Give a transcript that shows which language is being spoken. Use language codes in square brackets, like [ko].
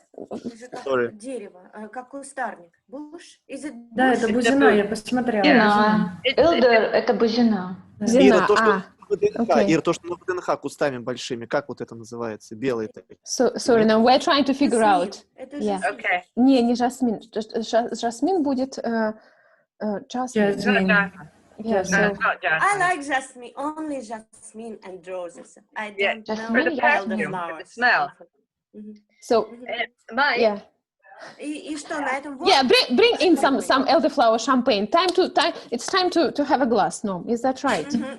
[ru] Как дерево, как кустарник. [en] Bush? Is it bush? [ru] Да, это бузина, я посмотрела. Элдер — это бузина. Ира, то, что на ВДНХ кустами большими, как вот это называется? Белые такие. [en] Sorry, no, we're trying to figure out. Yeah. Okay. [ru] Не жасмин. Жасмин будет jasmine. [en] Yeah, so I like jasmine, only jasmine and roses. I don't know for the perfume, elderflowers. for the smell. So yeah. [ru] И что на этом? [en] Yeah, bring in some elderflower champagne. It's time to have a glass. No, is that right?